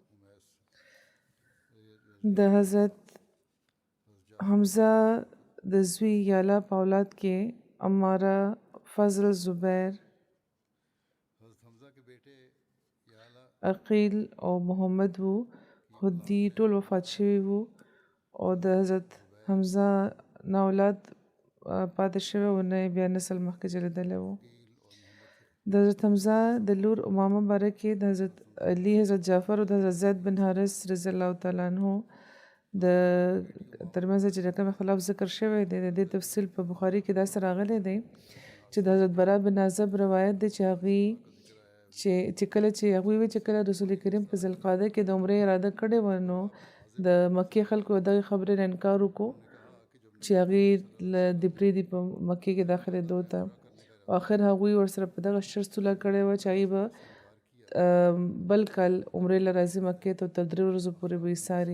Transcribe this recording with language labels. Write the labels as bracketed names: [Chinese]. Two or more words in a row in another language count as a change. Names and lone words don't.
[Pashto] د حضرت حمزه د زوی یالا په اولاد کې عماره، فضل، زبیر، عقیل او محمد وو، خو دی ټول وفات شوي وو او د حضرت حمزه نه اولاد پاتې شوی و نه بیا نسل مخکې چلېدلی و. د حضرت حمزه د لور امامه باره کې د حضرت علي، حضرت جعفر او د حضرت زید بن حارث رضی الله تعالی عنه د ترمنځ چې کوم اختلاف ذکر شوی دی د دې تفصیل په بخاري کې داسې راغلی دی چې د حضرت برا بن عازب روایت دی چې هغوی چې کله چې هغوی وی چې کله رسول کریم په ذوالقعده کې د عمرې اراده کړې وه نو د مکې خلکو دغې خبرې نه انکار وکړو چې هغوی د پرېږدي په مکې کې داخلېدو ته. آخر هغوی ورسره په دغه شرط صلح کړې وه چې هغوی به بل کال عمرې له راځي مکې ته تر 3 ورځو پورې به یې څاري.